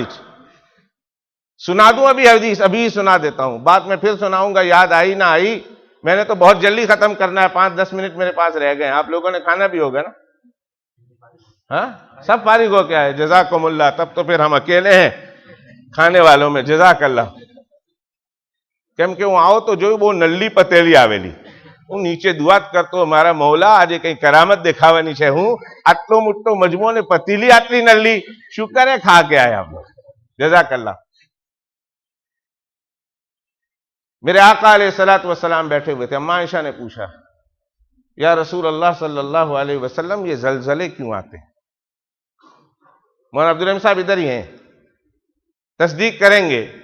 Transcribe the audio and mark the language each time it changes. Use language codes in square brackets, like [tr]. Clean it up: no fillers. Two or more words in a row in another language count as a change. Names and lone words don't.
[ur] سنا دوں ابھی حدیث؟ ابھی سنا دیتا ہوں، بعد میں پھر سناؤں گا، یاد آئی نہ آئی. میں نے تو بہت جلدی ختم کرنا ہے، 5-10 منٹ میرے پاس رہ گئے. آپ لوگوں نے کھانا بھی ہوگا نا؟ ہاں سب فارغ ہو کیا ہے؟ [ar] جزاکم اللہ. [ur] تب تو پھر ہم اکیلے ہیں کھانے والوں میں. [ar] جزاک اللہ. [gu] કેમ કે હું આવો તો જોયું બહુ નલ્લી પતેલી આવેલી. હું નીચે દુઆ કરતો મારા મૌલા આજે કઈ કરામત દેખાવાની છે. હું આટલો મોટો મજમો ને પતીલી આટલી નલ્લી, [ur] شکر ہے کھا کے آیا ہم. [ar] جزاک اللہ. [ur] میرے آقا [ar] علیہ الصلوۃ والسلام [ur] بیٹھے ہوئے تھے. اما عائشہ نے پوچھا [ar] یا رسول اللہ صلی اللہ علیہ وسلم [ur] یہ زلزلے کیوں آتے ہیں؟ مولانا عبدالرحیم صاحب ادھر ہی ہیں، تصدیق کریں گے.